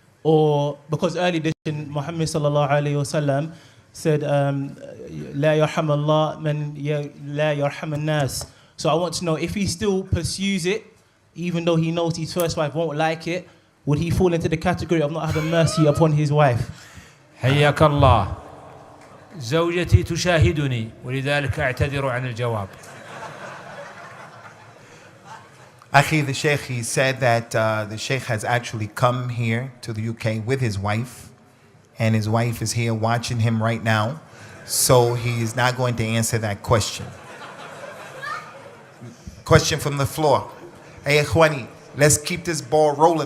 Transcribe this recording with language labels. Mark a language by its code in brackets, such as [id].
[en] Or because early edition Muhammad [ar] sallallahu alayhi wasallam [en] said, [ar] "La yarham Allah man la yarham an-nas." [en] So I want to know, if he still pursues it, even though he knows his first wife won't like it, would he fall into the category of not having mercy upon his wife? [ar] حياك الله. زوجتي تشاهدني ولذلك أعتذر عن الجواب. [en] Akhi, the Sheikh, he said that the Sheikh has actually come here to the UK with his wife, and his wife is here watching him right now, so he is not going to answer that question. Question from the floor. Hey, Ikhwani, let's keep this ball rolling.